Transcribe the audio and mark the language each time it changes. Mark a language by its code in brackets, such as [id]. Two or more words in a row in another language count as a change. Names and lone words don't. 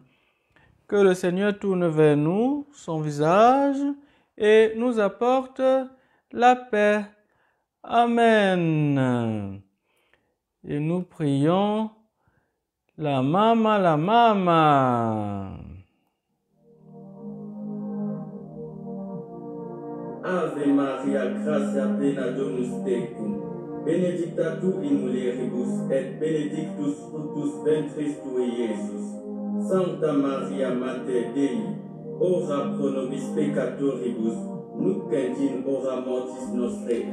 [fr] Que le Seigneur tourne vers nous son visage et nous apporte la paix. Amen. Et nous prions la Mama, la Mama. [la] Ave Maria, gratia plena Dominus tecum, benedicta tu in mulieribus et benedictus fructus ventris tui, Iesus. Sancta Maria, Mater Dei, ora pro nobis peccatoribus, nunc et in hora mortis nostrae.